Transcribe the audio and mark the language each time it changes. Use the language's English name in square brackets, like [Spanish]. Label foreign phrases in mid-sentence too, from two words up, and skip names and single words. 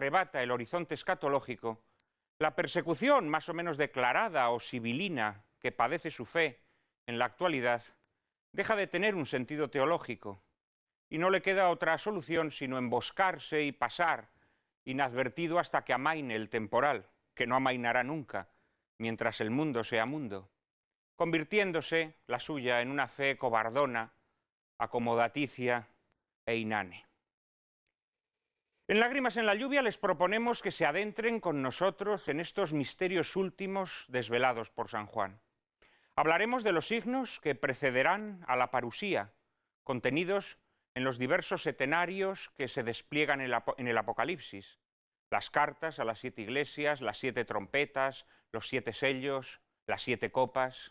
[Spanish] arrebata el horizonte escatológico, la persecución más o menos declarada o sibilina que padece su fe en la actualidad deja de tener un sentido teológico y no le queda otra solución sino emboscarse y pasar inadvertido hasta que amaine el temporal, que no amainará nunca, mientras el mundo sea mundo, convirtiéndose la suya en una fe cobardona, acomodaticia e inane. En Lágrimas en la lluvia les proponemos que se adentren con nosotros en estos misterios últimos desvelados por San Juan. Hablaremos de los signos que precederán a la parusía, contenidos en los diversos setenarios que se despliegan en el Apocalipsis, las cartas a las 7 iglesias, las 7 trompetas, los 7 sellos, las 7 copas.